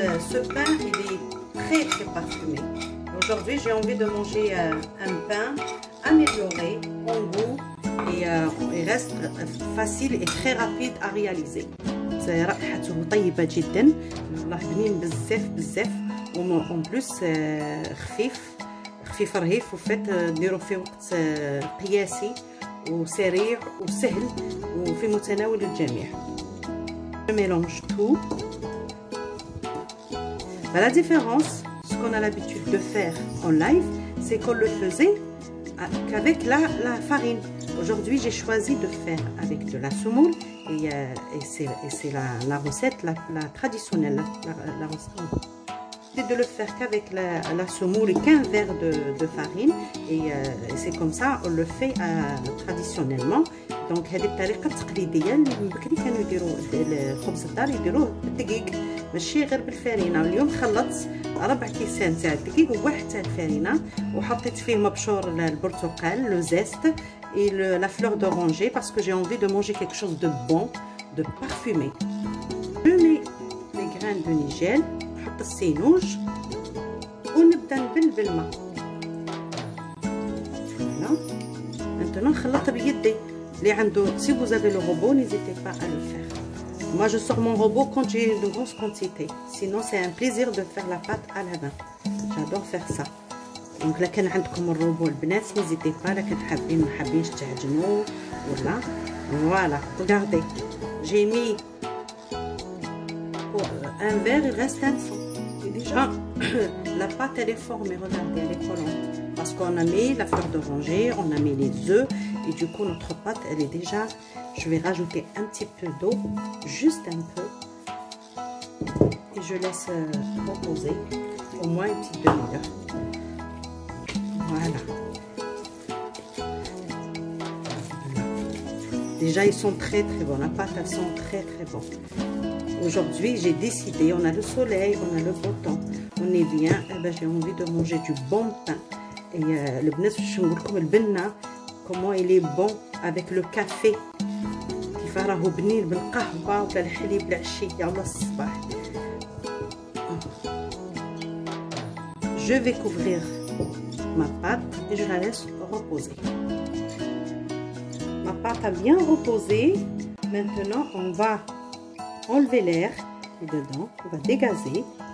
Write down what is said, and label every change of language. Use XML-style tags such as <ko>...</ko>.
<fr>Ce pain, il est très parfumé. Aujourd'hui, j'ai envie de manger un pain amélioré en goût et il reste facile et très rapide à réaliser.</fr> <ar>رائحته طيبة جدا، والله بنين بزاف وان بلوس خفيف رهيف، وفات نديرو في وقت قياسي وسريع وسهل وفي متناول الجميع.</ar> <fr>Je mélange tout. La différence, ce qu'on a l'habitude de faire en live, c'est qu'on le faisait qu'avec la farine. Aujourd'hui, j'ai choisi de faire avec de la semoule et c'est la recette la traditionnelle, la recette. De le faire qu'avec la semoule et qu'un verre de farine et c'est comme ça on le fait traditionnellement.</fr> <ar>Donc هذه الطريقة التقليدية اللي من بكري كانوا يديروا الخبز الدار يديروه بالدقيق ماشي غير بالفرينة. اليوم خلطت 4 كيسان تاع الدقيق وواحد تاع الفرينة وحطيت فيه مبشور البرتقال,</ar> <fr>le zeste et la fleur d'oranger parce que j'ai envie de manger quelque chose de bon, de parfumé. Je mets les graines de nigel,</fr> <ar>نحط السينوج ونبدا نبل بالماء.</ar> <fr>Voilà.</fr> <ar>Maintenant نخلط بيدي. اللي عنده,</ar> <fr>si vous avez le robot, n'hésitez pas à le faire. Moi je sors mon robot quand j'ai une grosse quantité. Sinon c'est un plaisir de faire la pâte à la main. J'adore faire ça.</fr> <ar>دونك لا كان عندكم الروبو البنات نيزيتي با، لا كان حابين ما حابينش تعجنوا ولا فوالا.</ar> <fr>regardez j'ai mis un verre, il reste un fond. Et déjà la pâte elle est formée, regardez, elle est collante parce qu'on a mis la fleur d'oranger, on a mis les œufs et du coup notre pâte elle est déjà, je vais rajouter un petit peu d'eau, juste un peu, et je laisse reposer au moins une petite demi-heure. Voilà. Déjà ils sont très bons, la pâte elles sont très bons. Aujourd'hui j'ai décidé, on a le soleil, on a le beau temps, on est bien, et ben j'ai envie de manger du bon pain.</fr> <ar>Et le بنات باش نقول لكم البنه</ar> <fr>comment il est bon avec le café،</fr> <ar>كيف راهو بنين بالقهوه ولا الحليب العشيه ولا الصباح.</ar> <fr>Je vais couvrir ma pâte et je la laisse reposer. Ma pâte a bien reposé. Maintenant on va enlever l'air qui est dedans, on va dégazer.</fr>